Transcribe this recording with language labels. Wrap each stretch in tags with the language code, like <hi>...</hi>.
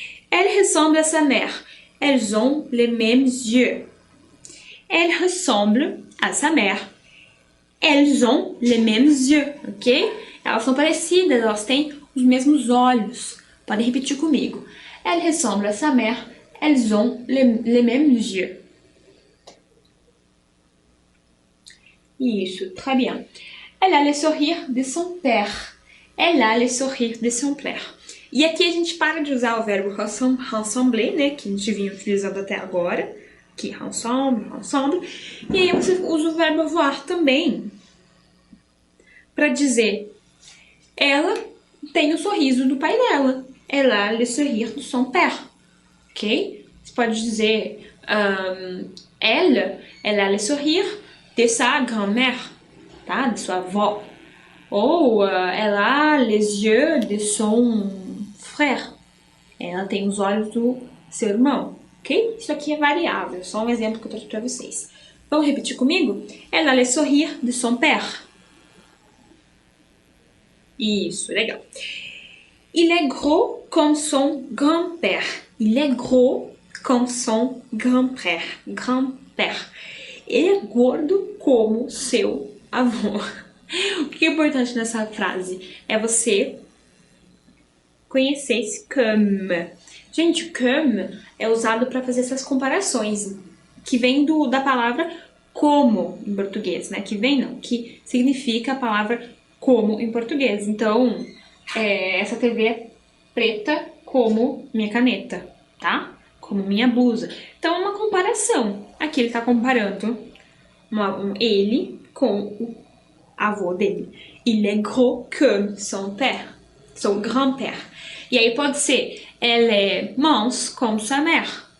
<fr>Elle ressemble à sa mère. Elles ont les mêmes yeux. Elle ressemble à sa mère. Elles ont les mêmes yeux, ok?</fr> <pt>Elas são parecidas, elas têm os mesmos olhos. Podem repetir comigo.</pt> <fr>Elle ressemble à sa mère. Elles ont les mêmes yeux.</fr> <pt>Isso,</pt> <fr>très bien. Elle a le sourire de son père. Elle a le sourire de son père.</fr> <pt>E aqui a gente para de usar o verbo ressembler, né? Que a gente vinha utilizando até agora. Que ressemble. E aí você usa o verbo voir também. Para dizer, ela tem o sorriso do pai dela.</pt> <fr>Elle a le sourire de son père. Ok?</fr> <pt>Você pode dizer,</pt> <fr>elle a le sourire de sa grand-mère,</fr> <pt>tá? De sua avó. Ou ela</pt> <fr>a les yeux de son frère.</fr> <pt>Ela tem os olhos do seu irmão, ok? Isso aqui é variável, só um exemplo que eu trouxe para vocês. Vamos repetir comigo?</pt> <fr>Elle a le sourire de son père.</fr> <pt>Isso, legal.</pt> <fr>Il est gros comme son grand-père. Il est gros comme son grand-père. Grand-père.</fr> <pt>Ele é gordo como seu avô. O que é importante nessa frase? É você conhecer esse comme. Gente, comme é usado para fazer essas comparações. Que vem da palavra como em português, né? Que significa a palavra como em português. Então, essa TV é preta como minha caneta, tá? Como minha blusa. Então, é uma comparação. Aqui ele tá comparando ele com o avô dele.</pt> <fr>Il est gros comme son père, son grand-père.</fr> <pt>E aí pode ser,</pt> <fr>elle est mince comme sa mère.</fr>